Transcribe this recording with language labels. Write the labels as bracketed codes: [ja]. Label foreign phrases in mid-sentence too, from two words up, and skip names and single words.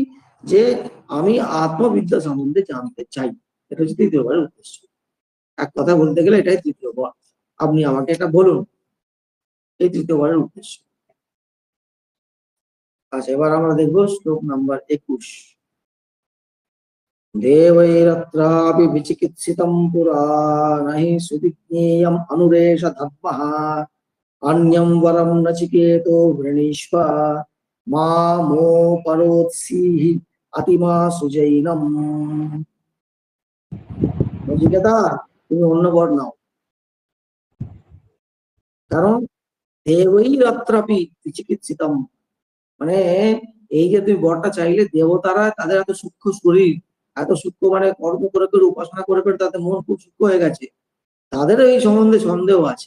[bn] যে আমি আত্মবিদ্যা সম্বন্ধে জানতে চাই, এটা হচ্ছে তৃতীয়বারের উদ্দেশ্য। এক কথা বলতে গেলে এটাই তৃতীয়বার। আপনি আমাকে এটা বলুন, এই তৃতীয়বারের উদ্দেশ্য। আচ্ছা, এবার আমরা দেখবো শ্লোক নাম্বার 21। [sa] देवैरत्रापि विचिकित्सितं पुरा न हि सुविज्ञेयम् अनुरेष धर्मः अन्यं वरं नचिकेतो वृणीष्व मामोपरोत्सीः अतिमा सुजैनम्। [bn] নচিকেতা, তুমি অন্য বর নাও, কারণ [sa] দেবৈরত্রাপি বিচিকিৎসিতম [bn] মানে এই যে তুই বরটা চাইলে, দেবতারা তাদের এত সূক্ষ্ম শরীর, এত সূক্ষ্ম মানে কর্ম করে করে উপাসনা করে করে তাদের মন খুব সূক্ষ্ম হয়ে গেছে, তাদেরও এই সম্বন্ধে সন্দেহ আছে।